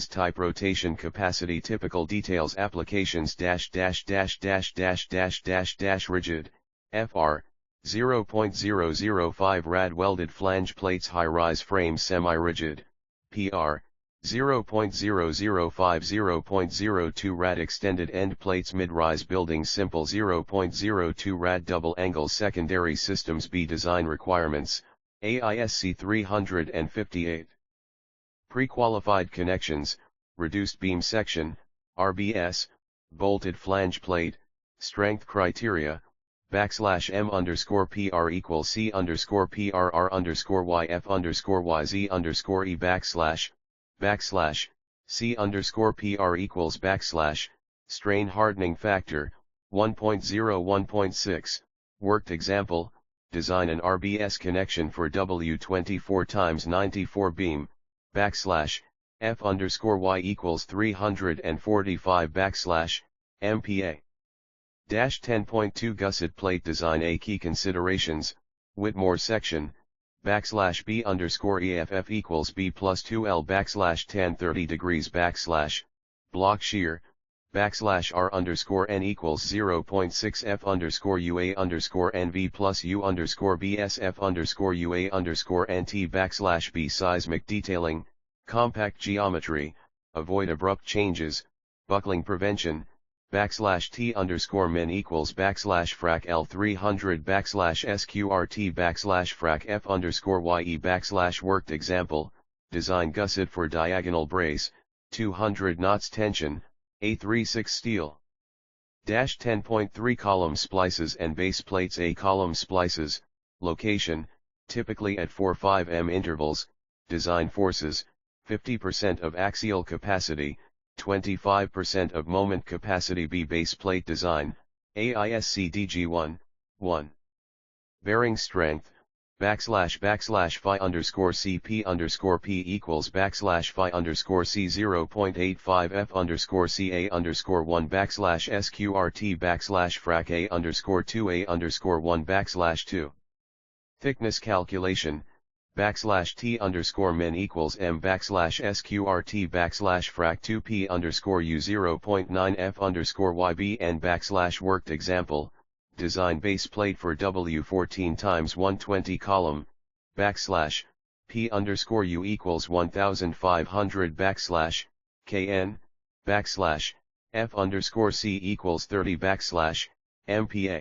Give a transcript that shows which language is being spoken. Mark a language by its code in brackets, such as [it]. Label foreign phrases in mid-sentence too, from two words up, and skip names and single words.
[en] Type rotation capacity typical details applications rigid, FR, 0.005 rad welded flange plates high-rise frames semi-rigid, PR, 0.005 0.02 rad extended end plates mid-rise buildings simple 0.02 rad double angles secondary systems B design requirements, AISC 358. Pre-qualified connections, reduced beam section, RBS, bolted flange plate, strength criteria, \m underscore PR equals C underscore PRR underscore YF underscore YZ underscore E C underscore PR equals strain hardening factor, 1.0 1.6, worked example, design an RBS connection for W24x94 beam, F underscore Y equals 345 MPa. 10.2 Gusset plate design. A key considerations, Whitmore section, B underscore EFF equals B plus 2L tan 30 degrees block shear, R underscore N equals 0.6 F underscore UA underscore NV plus U underscore BSF underscore UA underscore NT B seismic detailing, compact geometry, avoid abrupt changes, buckling prevention, backslash T underscore min equals backslash frac L 300 backslash SQRT backslash frac F underscore YE backslash worked example, design gusset for diagonal brace, 200 knots tension, A36 steel. 10.3 column splices and base plates. A column splices, location, typically at 4-5 m intervals, design forces, 50% of axial capacity, 25% of moment capacity. B base plate design, AISC DG1, 1. Bearing strength, backslash phi underscore CP underscore P equals backslash phi underscore C 0.85 F underscore CA underscore 1 backslash SQRT backslash frac A underscore 2A underscore 1 backslash 2. Thickness calculation, backslash T underscore min equals M backslash SQRT backslash frac 2P underscore U 0.9 F underscore YBN backslash worked example, design base plate for W14 times 120 column, backslash, P underscore U equals 1500 backslash, KN, backslash, F underscore C equals 30 backslash, MPa.